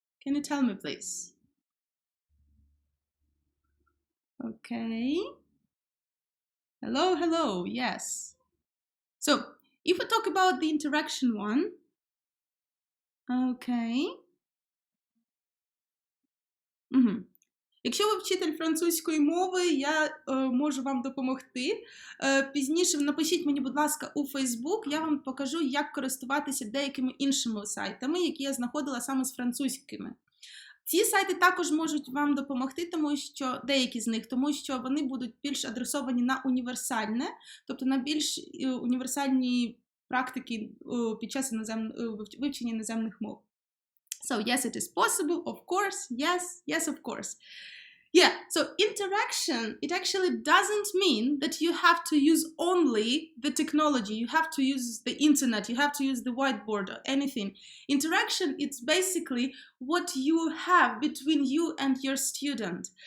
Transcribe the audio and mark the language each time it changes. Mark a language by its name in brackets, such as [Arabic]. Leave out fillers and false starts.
[English] Can you tell me, please? Okay. Hello, yes. So, if we talk about the interaction one, okay. [Ukrainian] Якщо ви вчитель французької мови, я можу вам допомогти. Пізніше напишіть мені, будь ласка, у Facebook, я вам покажу, як користуватися деякими іншими сайтами, які я знаходила саме з французькими. Ці сайти також можуть вам допомогти, тому що деякі з них, тому що вони будуть більш адресовані на універсальне, тобто на більш універсальні практики під час вивчення іноземних мов. [English] So yes, it is possible, of course, yes, of course. Yeah, so interaction, it actually doesn't mean that you have to use only the technology, you have to use the internet, you have to use the whiteboard or anything. Interaction, it's basically what you have between you and your student.